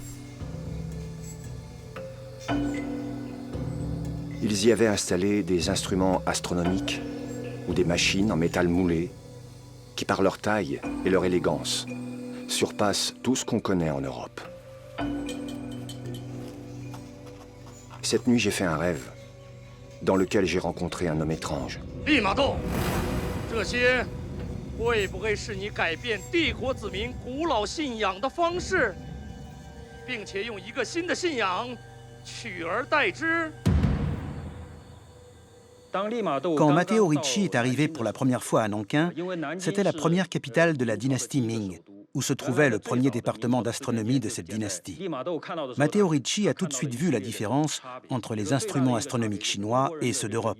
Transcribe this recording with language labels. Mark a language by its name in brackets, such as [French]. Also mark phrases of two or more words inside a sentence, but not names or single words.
[French] Ils y avaient installé des instruments astronomiques ou des machines en métal moulé qui, par leur taille et leur élégance, surpassent tout ce qu'on connaît en Europe. Cette nuit, j'ai fait un rêve dans lequel j'ai rencontré un homme étrange. [Chinese] 利玛窦，这些会不会是你改变帝国子民古老信仰的方式，并且用一个新的信仰取而代之？ [French] Quand Matteo Ricci est arrivé pour la première fois à Nankin, c'était la première capitale de la dynastie Ming, où se trouvait le premier département d'astronomie de cette dynastie. Matteo Ricci a tout de suite vu la différence entre les instruments astronomiques chinois et ceux d'Europe.